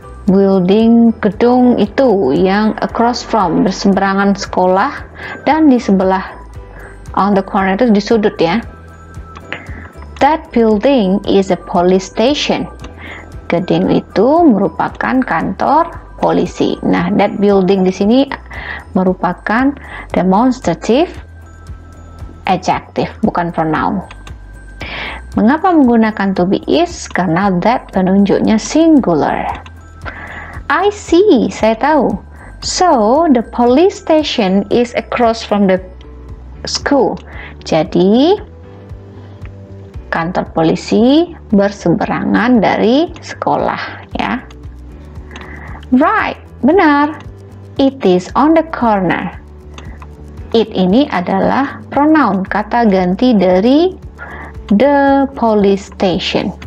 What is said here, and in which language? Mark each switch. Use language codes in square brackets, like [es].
[id] Building, gedung itu yang across from, berseberangan sekolah, dan di sebelah [en] on the corner [id] itu di sudut ya. [en] That building is a police station. [id] Gedung itu merupakan kantor polisi. Nah, that building di sini merupakan demonstrative adjective, bukan pronoun. Mengapa menggunakan to be is? Karena that penunjuknya singular. [en] I see, [id] saya tahu. [en] So, the police station is across from the school. [id] Jadi, kantor polisi berseberangan dari sekolah, ya. [en] Right, [id] benar. [en] It is on the corner. [id] It ini adalah pronoun, kata ganti dari the police station.